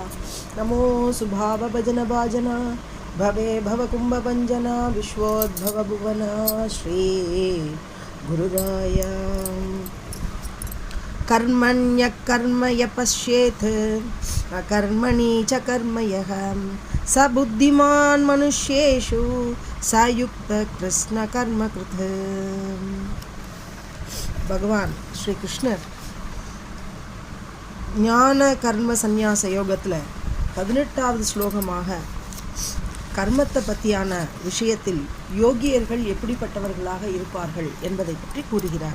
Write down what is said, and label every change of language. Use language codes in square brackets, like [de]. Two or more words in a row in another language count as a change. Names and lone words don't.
[sa] नमो सुभाव भजन भाजना भवे भव कुंभ भंजना विश्वोद्भव भुवन श्री गुरुराय। कर्मण्य कर्म य पश्येत् अकर्मणि च कर्म यः स बुद्धिमान् मनुष्येषु स युक्त कृष्ण कर्म कृत्। [ta] பகவான் ஸ்ரீ கிருஷ்ணர் ஞான கர்ம சந்நியாச யோகத்தில் 18வது ஸ்லோகமாக கர்மத்தை பற்றியான விஷயத்தில் யோகியர்கள் எப்படிப்பட்டவர்களாக இருப்பார்கள் என்பதை பற்றி கூறுகிறார்.